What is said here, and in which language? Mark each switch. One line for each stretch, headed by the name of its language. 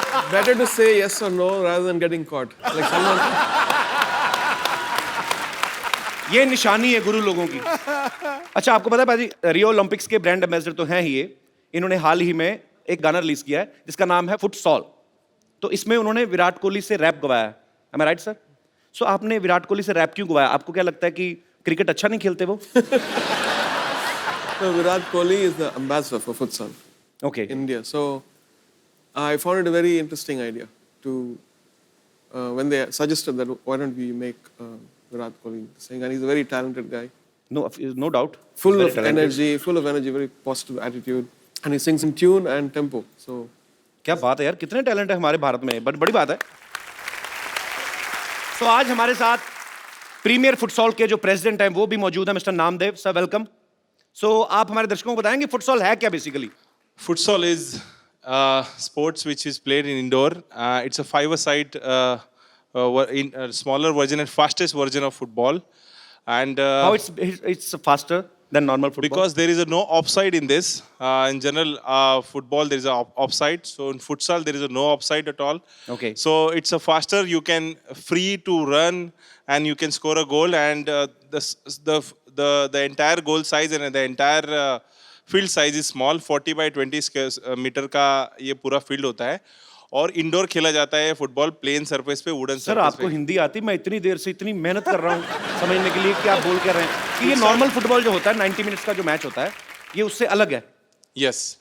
English: Better to say yes or no rather than getting caught. Like someone.
Hindi: ये निशानी है गुरु लोगों की. अच्छा, आपको पता है भाजी, रियो ओलंपिक्स के ब्रांड एम्बेसडर तो हैं ही ये. इन्होंने हाल ही में एक गाना रिलीज किया है जिसका नाम है फुटसॉल. तो इसमें उन्होंने विराट कोहली से रैप गवाया है.
English: Am I right, सर?
Hindi: सो आपने विराट कोहली से रैप क्यों गवाया? आपको क्या लगता है कि क्रिकेट अच्छा नहीं खेलते वो?
English: So Virat Kohli is the ambassador for futsal Okay. in India. So I found it a very interesting idea to when they suggested that why don't we make Virat Kohli sing, and he's a very talented guy. No doubt. Full Very of talented. energy, very positive attitude, and he sings in tune and tempo. So
Hindi: क्या बात है यार, कितने talent है हमारे भारत में, but बड़ी बात है. तो आज हमारे साथ प्रीमियर फुटसॉल के जो प्रेसिडेंट हैं वो भी मौजूद हैं, मिस्टर नामदेव सर. वेलकम. सो आप हमारे दर्शकों को बताएंगे फुटसॉल है क्या basically?
English: Futsal is sports which is played in indoor. It's a five-a-side in a smaller version and fastest version of football. And How it's faster than normal football? because there is no offside in this. In general, football there is a offside. So in futsal there is no offside at all. Okay. So it's a faster. You can free to run and you can score a goal. And the entire goal size and the entire field size is small. 40 by 20 square meter
Hindi: का ये पूरा field होता है. और indoor खेला जाता है football plane surface पे, वुडन सर, सरफेस आपको पे. हिंदी आती? मैं इतनी देर से इतनी मेहनत कर रहा हूँ समझने के लिए कि आप बोल क्या रहे हैं कि ये नॉर्मल फुटबॉल जो होता है 90 मिनट्स का जो मैच होता है, ये उससे अलग है,
English: yes